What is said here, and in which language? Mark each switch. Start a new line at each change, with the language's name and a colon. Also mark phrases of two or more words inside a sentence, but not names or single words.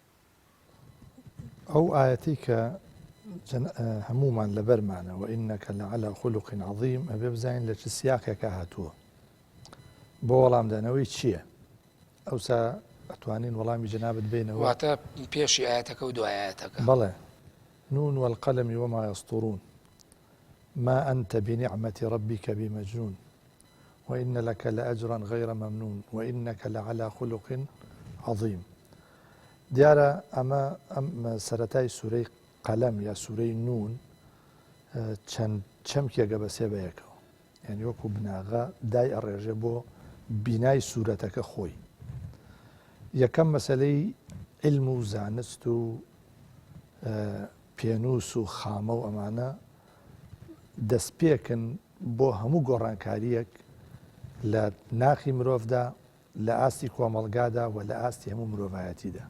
Central Kurdish: ئەو ئاەتی کە هەمومان لەبەرمانە
Arabic: وئینەکە لەعەلا خولوق عەظیم،
Central Kurdish: ئەبێ بزانین لە چ سیاقێکە هاتووە، بۆ وەڵامدانەوەی چییە. ئەوسا ئەتوانین وەڵامی جەنابەت بینەوە. واتە پێشی ئاەتەکە و دوای ئاەتەکە.
Arabic: بەڵێ نون والقلم وما يسطرون ما أنت بنعمة ربك بمجنون وإن لك لأجرا غير ممنون وإنك لعلى خلق عظيم.
Central Kurdish: دیارە ئەمە سەرەتای سوورەی قەلەم یا سوورەی نون چەند چەمکێکە بەسێ بەیەکەوە، یعنی وەکو بناغا دای ئەڕێژێ بۆ بینای سوورەتەکە خۆی. یەکەم مەسەلەی علم و زانست و پێنووس و خامە و ئەمانە دەستپێکن بۆ هەموو گۆڕانکاریەک لە ناخی مرۆڤدا، لە ئاستی کۆمەڵگادا و لە ئاستی هەموو مرۆڤایەتیدا.